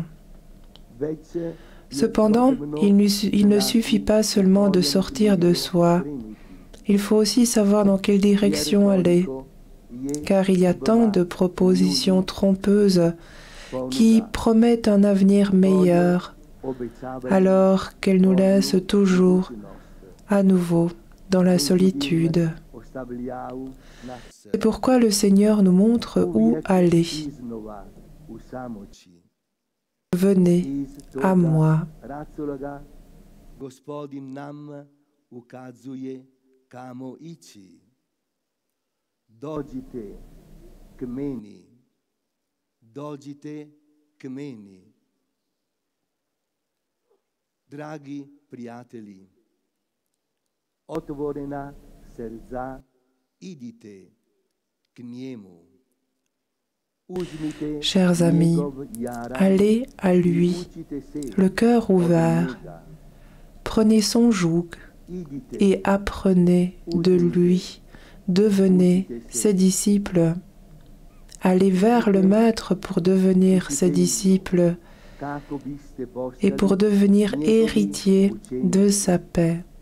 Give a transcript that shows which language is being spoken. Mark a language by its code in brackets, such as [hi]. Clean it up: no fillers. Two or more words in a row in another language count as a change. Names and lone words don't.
[fr] Cependant, il ne suffit pas seulement de sortir de soi, il faut aussi savoir dans quelle direction aller, car il y a tant de propositions trompeuses qui promettent un avenir meilleur, alors qu'elles nous laissent toujours à nouveau dans la solitude. C'est pourquoi le Seigneur nous montre où aller. Venez à moi. [hr] Dođite k meni. Dragi prijatelji, otvorena srca, idite k njemu. [fr] Chers amis, allez à lui, le cœur ouvert, prenez son joug et apprenez de lui, devenez ses disciples. Allez vers le Maître pour devenir ses disciples et pour devenir héritier de sa paix.